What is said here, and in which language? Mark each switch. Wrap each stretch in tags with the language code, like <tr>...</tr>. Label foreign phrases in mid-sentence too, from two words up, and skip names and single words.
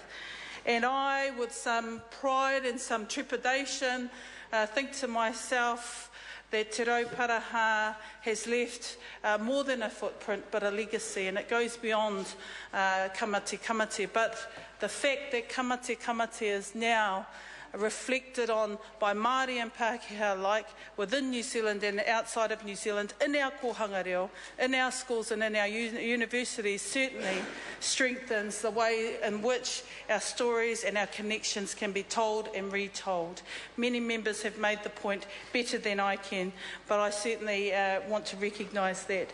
<en>And I, with some pride and some trepidation, think to myself that Te Rauparaha has left more than a footprint but a legacy, and it goes beyond kamate. But the fact that kamate is now reflected on by Māori and Pākehā alike within New Zealand and outside of New Zealand, in our</en> <mi>kohanga reo,</mi> <en>in our schools and in our universities, certainly strengthens the way in which our stories and our connections can be told and retold. Many members have made the point better than I can, but I certainly want to recognise that.</en>